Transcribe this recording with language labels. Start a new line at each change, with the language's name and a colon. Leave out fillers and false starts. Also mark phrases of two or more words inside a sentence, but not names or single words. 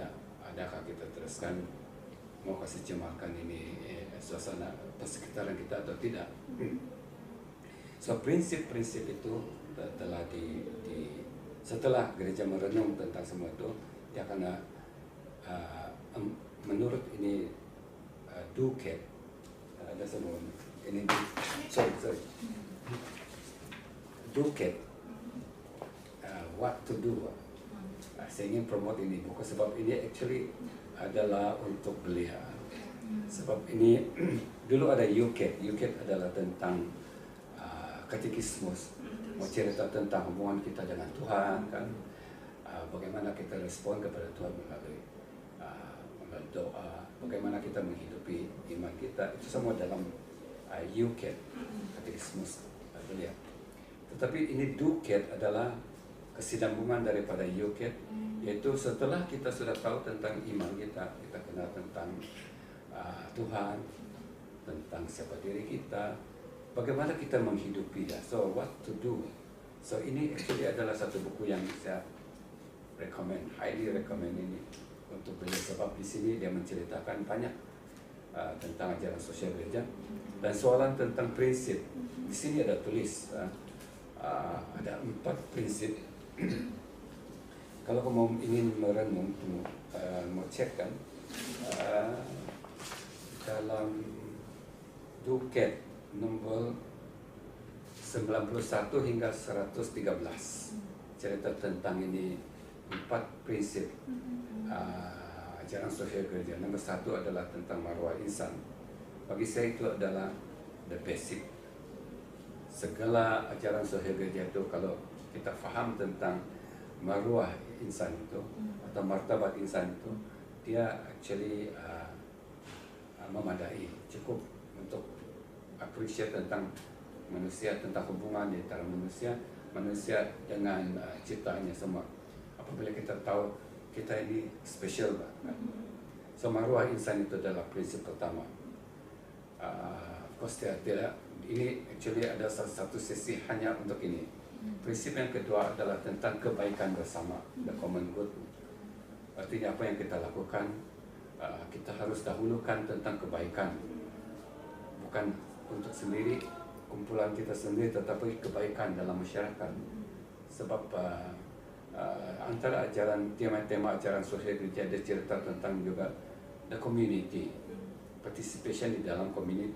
Malay: Adakah kita teruskan mau kasih cemarkan ini suasana persekitaran kita atau tidak. So prinsip-prinsip itu telah setelah gereja merenung tentang semua itu, dia akan menurut ini Duquette, ada semua ini sorry Duquette,
English: what to do.
Malay: Saya ingin promote ini buku sebab ini actually adalah untuk belia. Sebab ini dulu ada UCAT adalah tentang katekismus, mau cerita tentang hubungan kita dengan Tuhan kan, bagaimana kita respon kepada Tuhan melalui doa, bagaimana kita menghidupi iman kita, itu semua dalam UCAT, katekismus belia. Tetapi ini Duquette adalah kesinambungan daripada UCAT, yaitu setelah kita sudah tahu tentang iman kita kenal tentang Tuhan, tentang siapa diri kita, bagaimana kita menghidupi dia. So
English: what to do.
Malay: So ini actually adalah satu buku yang saya
English: highly recommend
Malay: ini untuk beliau, sebab di sini dia menceritakan banyak tentang ajaran sosial gereja dan soalan tentang prinsip. Di sini ada tulis ada 4 prinsip. Kalau kamu ingin merenung, mau cek kan, dalam Duquette nomor 91 hingga 113 cerita tentang ini 4 prinsip ajaran sosial gereja. Nomor 1 adalah tentang marwah insan. Bagi saya itu adalah
English: the basic.
Malay: Segala ajaran sosial gereja itu kalau kita faham tentang marwah insan itu atau martabat insan itu, dia actually memadai, cukup untuk appreciate tentang manusia, tentang hubungan di antara manusia dengan ciptaannya semua. Apabila kita tahu kita ini special kan? So marwah insan itu adalah prinsip pertama.
English: Of course
Malay: tidak, ini actually ada satu sesi hanya untuk ini. Prinsip yang kedua adalah tentang kebaikan bersama,
English: the common good.
Malay: Artinya apa yang kita lakukan, kita harus dahulukan tentang kebaikan, bukan untuk sendiri, kumpulan kita sendiri, tetapi kebaikan dalam masyarakat. Sebab antara tema ajaran sosial gereja ada cerita tentang juga
English: the community,
Malay: participation di dalam community.